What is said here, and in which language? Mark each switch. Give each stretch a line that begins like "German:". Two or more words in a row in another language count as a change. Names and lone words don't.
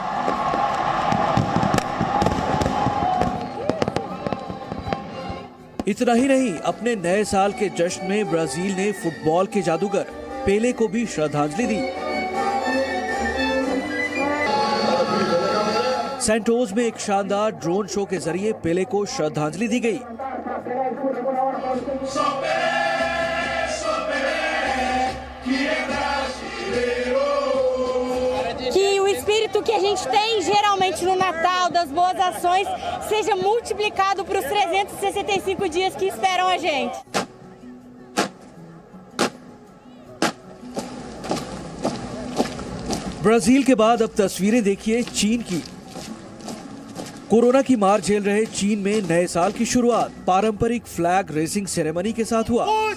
Hindi: इतना ही नहीं, अपने नए साल के जश्न में ब्राजील ने फुटबॉल के जादूगर पेले को भी श्रद्धांजलि दी। सैंटोस में एक शानदार
English: drone show
Hindi: के जरिए पेले को श्रद्धांजलि दी गई।
Portuguese: Que o espírito que a gente tem geralmente no Natal, das boas ações, seja multiplicado para os 365 dias que esperam a gente.
Hindi: ब्राजील के बाद अब तस्वीरें देखिए चीन की। कोरोना की मार झेल रहे चीन में नए साल की शुरुआत पारंपरिक
English: flag racing ceremony
Hindi: के साथ हुआ।